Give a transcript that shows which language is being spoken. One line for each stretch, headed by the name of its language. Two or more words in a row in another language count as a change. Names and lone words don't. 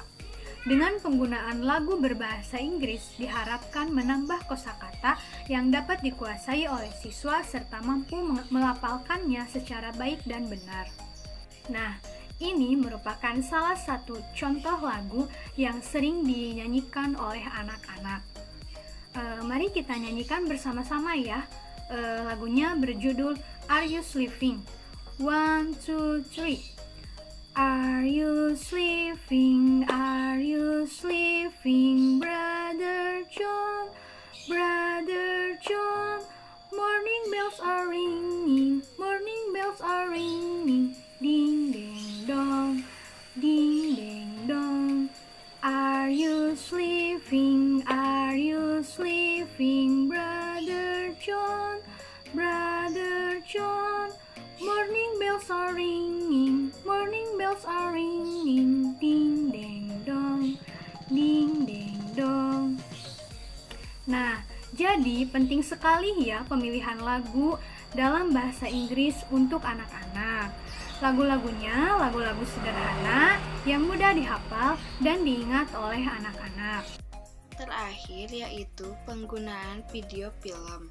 Indonesian: Dengan penggunaan lagu berbahasa Inggris diharapkan menambah kosakata yang dapat dikuasai oleh siswa serta mampu melafalkannya secara baik dan benar. Nah, ini merupakan salah satu contoh lagu yang sering dinyanyikan oleh anak-anak. Mari kita nyanyikan bersama-sama ya. Lagunya berjudul Are You Sleeping?
English: 1, 2, 3. Are you sleeping? Are you sleeping, Brother John? Brother John, morning bells are ringing, morning bells are ringing, ding ding dong, ding ding dong. Are you sleeping? Are you sleeping, Brother John? Brother John, morning bells are ringing, morning bells are ringing, ding ding dong, ding ding dong.
Indonesian: Nah, jadi penting sekali ya pemilihan lagu dalam bahasa Inggris untuk anak-anak. Lagu-lagunya lagu-lagu sederhana yang mudah dihafal dan diingat oleh anak-anak. Terakhir yaitu penggunaan video film.